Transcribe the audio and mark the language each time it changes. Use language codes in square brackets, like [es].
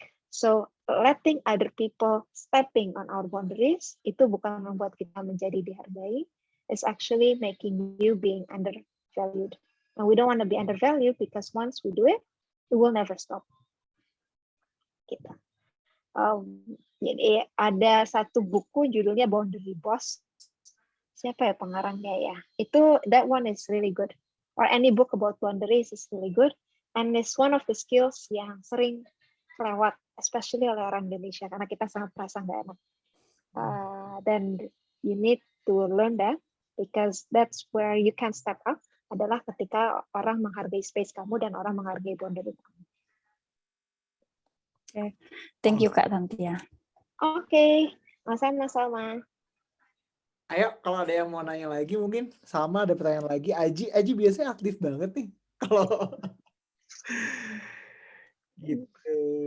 [en] So letting other people stepping on our boundaries [id] itu bukan membuat kita menjadi dihargai, [en] it's actually making you being undervalued. And we don't want to be undervalued because once we do it, we will never stop. Gitu. [id] Jadi ada satu buku judulnya Boundary Boss. Siapa ya pengarangnya ya? [en] Itu that one is really good. Or any book about boundaries is really good. And it's one of the skills [id] yang sering kelewat, especially oleh orang Indonesia karena kita sangat merasa nggak enak. [en] Then you need to learn that because that's where you can step up. [id] Adalah ketika orang menghargai space kamu dan orang menghargai boundary kamu. [en] Okay. Thank you Kak Tantia. [id] Oke, sama-sama. Ayo, kalau ada yang mau nanya lagi mungkin sama ada pertanyaan lagi. Aji biasanya aktif banget nih kalau gitu.